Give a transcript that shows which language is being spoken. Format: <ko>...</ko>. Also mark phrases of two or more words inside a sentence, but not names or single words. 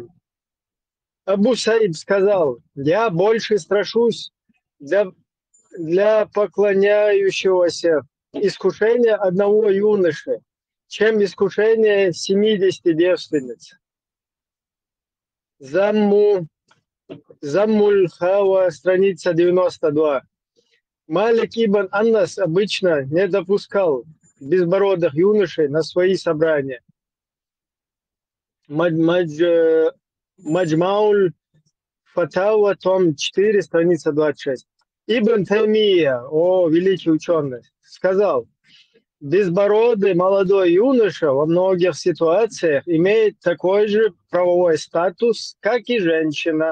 <ru>Абу Саиб сказал: я больше страшусь для поклоняющегося искушения одного юноши, чем искушение 70 девственниц. Заммуль Хава, страница 92. Малик ибн Аннас обычно не допускал безбородых юношей на свои собрания. Маджмауль Фатава, том 4, страница 26. Ибн Таймия, великий ученый, сказал: безбородый молодой юноша во многих ситуациях имеет такой же правовой статус, как и женщина.</ru>